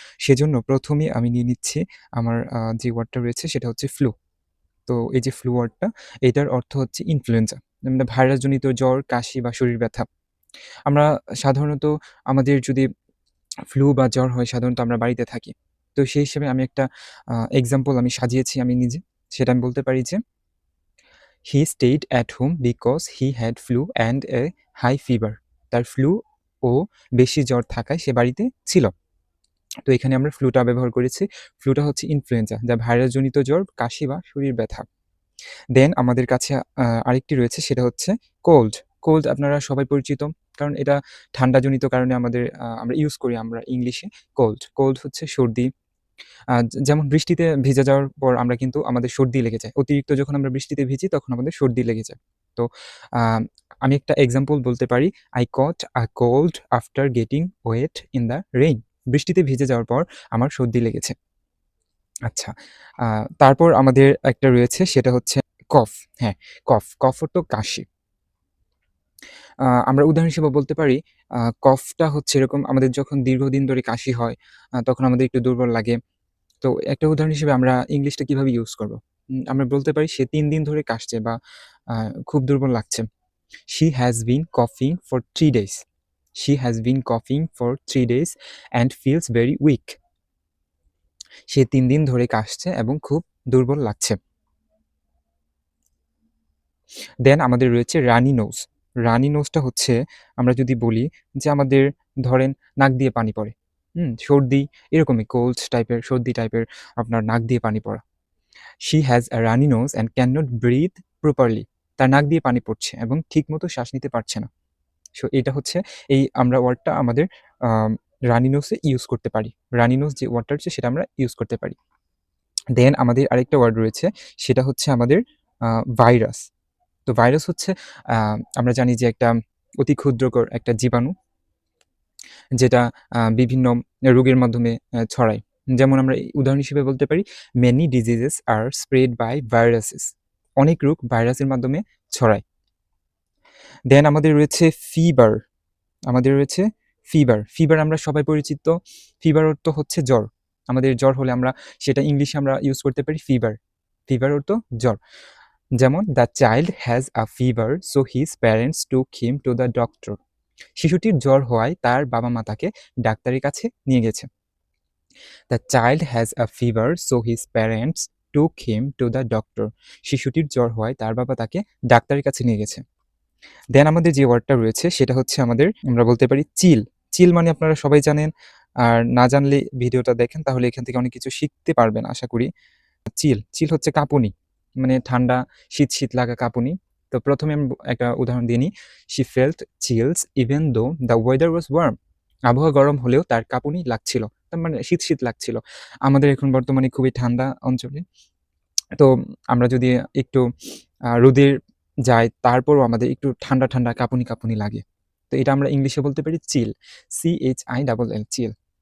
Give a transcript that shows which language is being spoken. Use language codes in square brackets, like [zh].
[bn] সেজন্য প্রথমেই আমি নিয়ে নিচ্ছি আমার যে ওয়ার্ডটা রয়েছে সেটা হচ্ছে ফ্লু। তো এই যে ফ্লু ওয়ার্ডটা, এটার অর্থ হচ্ছে ইনফ্লুয়েঞ্জা। মানে ভাইরাসজনিত জ্বর, কাশি বা শরীর ব্যথা। আমরা সাধারণত আমাদের যদি ফ্লু বা জ্বর হয় সাধারণত আমরা বাড়িতে থাকি। তো সেই হিসেবে আমি একটা এক্সাম্পল আমি সাজিয়েছি আমি নিজে। সেটা আমি বলতে পারি যে, [en] "He stayed at home because he had flu and a high fever." [bn] তার ফ্লু ও বেশি জ্বর থাকায় সে বাড়িতে ছিল। তো এখানে আমরা ফ্লুটা ব্যবহার করেছি। ফ্লুটা হচ্ছে ইনফ্লুয়েঞ্জা, যা ভাইরাসজনিত জ্বর, কাশি বা শরীর ব্যথা। দেন আমাদের কাছে আরেকটি রয়েছে সেটা হচ্ছে কোল্ড। কোল্ড আপনারা সবাই পরিচিত। কারণ এটা ঠান্ডাজনিত কারণে আমরা ইউজ করি আমরা ইংলিশে কোল্ড। কোল্ড হচ্ছে সর্দি। যেমন বৃষ্টিতে ভিজে যাওয়ার পর আমরা কিন্তু আমাদের সর্দি লেগে যায়। অতিরিক্ত যখন আমরা বৃষ্টিতে ভিজি তখন আমাদের সর্দি লেগে যায়। তো আ আমি একটা এক্সাম্পল বলতে পারি, [en] "I caught a cold after getting wet in the rain." [bn] বৃষ্টিতে ভিজে যাওয়ার পর আমার সর্দি লেগেছে। আচ্ছা, আ তারপর আমাদের একটা রয়েছে সেটা হচ্ছে কফ। হ্যাঁ, কফ। কফ অর্থ কাশি। আমরা উদাহরণ হিসেবে বলতে পারি, কফটা হচ্ছে এরকম আমাদের যখন দীর্ঘদিন ধরে কাশি হয়, তখন আমাদের একটু দুর্বল লাগে। তো একটা উদাহরণ হিসেবে আমরা ইংলিশটা কিভাবে ইউজ করব? আমরা বলতে পারি সে ৩ দিন ধরে কাশছে বা আ খুব দুর্বল লাগছে। [en] She has been coughing for 3 days. She has been coughing for 3 days and feels very weak. [bn] সে ৩ দিন ধরে কাশছে এবং খুব দুর্বল লাগছে। দেন আমাদের রয়েছে রানি নোজ। রানি নোজটা হচ্ছে আমরা যদি বলি যে আমাদের ধরেন নাক দিয়ে পানি পড়ে। সর্দি এরকমই সর্দি টাইপের আপনার নাক দিয়ে পানি পড়া। [en] She has a runny nose and cannot breathe properly. [bn] তার নাক দিয়ে পানি পড়ছে এবং ঠিকমতো শ্বাস নিতে পারছে না। সো এটা হচ্ছে আমরা ওয়ার্ডটা আমাদের আম রানি নোজে ইউজ করতে পারি। রানি নোজ যে ওয়ার্ডটা রয়েছে সেটা আমরা ইউজ করতে পারি। দেন আমাদের আরেকটা ওয়ার্ড রয়েছে সেটা হচ্ছে আমাদের আ ভাইরাস। তো ভাইরাস হচ্ছে আ আমরা জানি যে একটা অতি ক্ষুদ্রকর একটা জীবাণু, যেটা বিভিন্ন রোগের মাধ্যমে ছড়ায়। যেমন আমরা উদাহরণ হিসেবে বলতে পারি, [en] "Many diseases are spread by viruses." [bn] অনেক রোগ ভাইরাসের মাধ্যমে ছড়ায়। দেন আমাদের রয়েছে ফিভার। আমাদের রয়েছে ফিভার। ফিভার আমরা সবাই পরিচিত। ফিভার অর্থ হচ্ছে জ্বর। আমাদের জ্বর হলে আমরা সেটা ইংলিশে আমরা ইউজ করতে পারি ফিভার। ফিভার অর্থ জ্বর। যেমন, [en] "The child has a fever, so his parents took him to the doctor." [bn] শিশুটির জ্বর হওয়ায় তার বাবা-মা তাকে ডাক্তারের কাছে নিয়ে গেছে। [en] "The child has a fever, so his parents took him to the doctor." [bn] শিশুটির জ্বর হওয়ায় তার বাবা তাকে ডাক্তারের কাছে নিয়ে গেছে। দেন আমাদের যে ওয়ার্ডটা রয়েছে সেটা হচ্ছে আমরা বলতে পারি চিল। চিল মানে আপনারা সবাই জানেন। আর না জানলে ভিডিওটা দেখেন, তাহলে এখান থেকে অনেক কিছু শিখতে পারবেন আশা করি। চিল হচ্ছে কাঁপুনি। মানে ঠান্ডা, শীত লাগা কাঁপুনি। তো প্রথমে আমি একটা উদাহরণ দিয়ে নিই। [en] "She felt chills even though the weather was warm." [bn] আবহাওয়া গরম হলেও তার কাঁপুনি লাগছিল। তার মানে শীত লাগছিল। আমাদের এখন বর্তমানে খুবই ঠান্ডা অঞ্চলে। তো আমরা যদি একটু রোদে যাই, তারপরও আমাদের একটু ঠান্ডা কাঁপুনি লাগে। তো এটা আমরা ইংলিশে বলতে পারি চিল। CHILL, চিল।